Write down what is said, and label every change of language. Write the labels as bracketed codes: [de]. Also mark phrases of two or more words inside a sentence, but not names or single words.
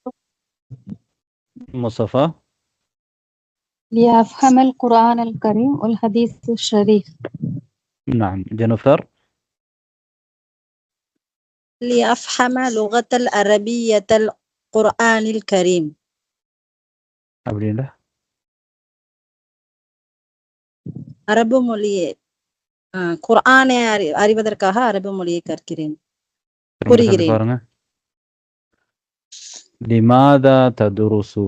[ar] مصطفى. ليفهم القرآن الكريم والحديث الشريف. نعم جنوفر. لأفهم لغة العربية القرآن الكريم. [ta] அப்படின்னா அரபு மொழியை குர்ஆனை அறிவதற்காக அரபு மொழியை கற்கிறேன், புரிகிறேன். [ar] பாருங்க, لماذا تدرس.